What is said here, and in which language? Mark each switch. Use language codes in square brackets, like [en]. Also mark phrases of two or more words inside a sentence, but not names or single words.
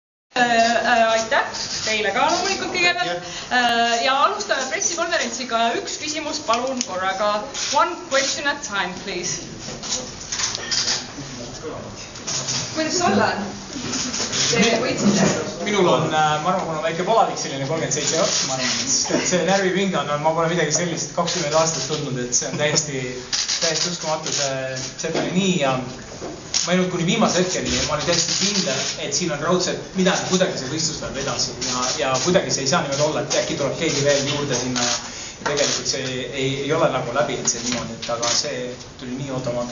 [et] Aitäh teile ka loomulikult kõigepealt ja alustame pressikonverentsiga üks küsimus palun korraga. [en] One question at time, please. [et] Kuidas olla on? Te võitsite? Minul on, ma arvan, mul on väike palavik selline 37 jaoks, ma arvan, et see närvipinge on, ma pole midagi sellist 20 aastat tundnud, et see on täiesti uskumatu, see oli nii ja ma ei nüüd kuni viimase hetkeni ja ma olin täiesti kindel, et siin on raudselt midagi, kuidagi see võistlus läheb edasi ja kuidagi see ei saa niimoodi olla, et äkki tuleb keegi veel juurde sinna ja tegelikult see ei ole nagu läbi, et see niimoodi, et aga see tuli nii ootamatu.